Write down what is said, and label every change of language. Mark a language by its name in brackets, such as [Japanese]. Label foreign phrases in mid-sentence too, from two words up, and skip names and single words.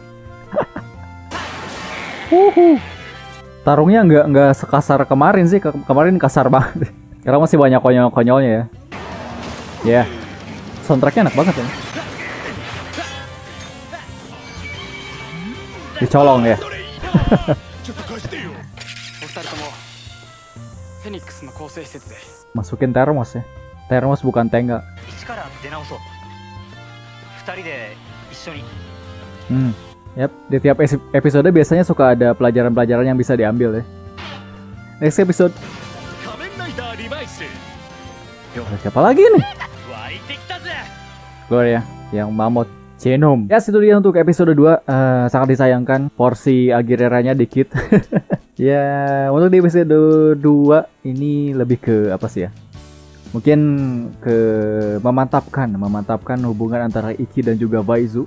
[Indonesian] Tarungnya nggak sekasar kemarin sih. Kemarin kasar banget. Sekarang masih banyak konyol-konyolnya ya. Ya, soundtracknya enak banget ya. Dicolong ya. [Japanese] お二人ともフェニックスの構成施設で [Indonesian] Masukin termos ya. Termos bukan tengga. [Japanese] 一から出直そう二人で一緒に [Indonesian] Yap, di tiap episode biasanya suka ada pelajaran-pelajaran yang bisa diambil ya. [English] Next episode. [Japanese] 仮面ライダーリバイス [Indonesian] Siapa lagi nih? [Japanese] 湧いてきたぜ [Indonesian] Keluar ya, yang Mammoth Genome. Ya, itu dia untuk episode 2. Sangat disayangkan porsi Aguilera-nya dikit. Ya, untuk di episode 2 ini lebih ke apa sih ya? Mungkin ke memantapkan hubungan antara Ikki dan juga Vaizu.